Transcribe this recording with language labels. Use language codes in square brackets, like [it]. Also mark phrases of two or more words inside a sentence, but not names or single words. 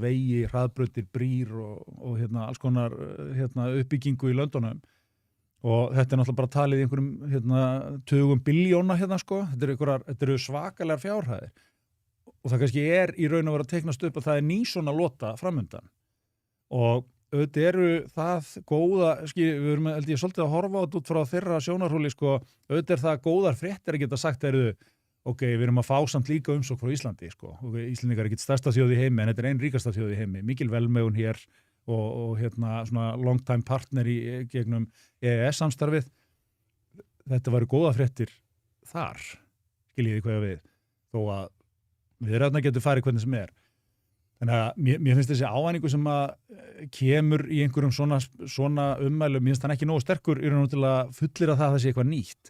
[is] vegi, hraðbrautir, brýr og alls konar uppbyggingu í löndunum og þetta er náttúrulega bara talið í einhverjum tugum biljóna sko, þetta eru svakalegar fjárhæðir og það kannski er í raun að vera að teiknast upp að það er ný svona lota framundan og auðvitað eru það góða, við erum held ég svolítið að horfa út frá þeirra sjónarhóli, sko, auðvitað er það góðar fréttir að geta sagt ok, við erum að fá samt líka umsókn frá Íslandi, sko. Íslendingar er ekki stærsta þjóð í heimi, en þetta er ein ríkasta þjóð í heimi. Mikil velmegun hér og svona [en] long time partner [is] í gegnum EES-samstarfið. Þetta væru góða fréttir þar, skiljiði hvað ég við, þó að viðræðurnar getur farið hvernig sem er. Þannig að mér finnst þessi ávæningu sem að kemur í einhverjum svona ummælum, mér finnst hann ekki nógu sterkur í raun og til að fullyrða það sé eitthvað nýtt.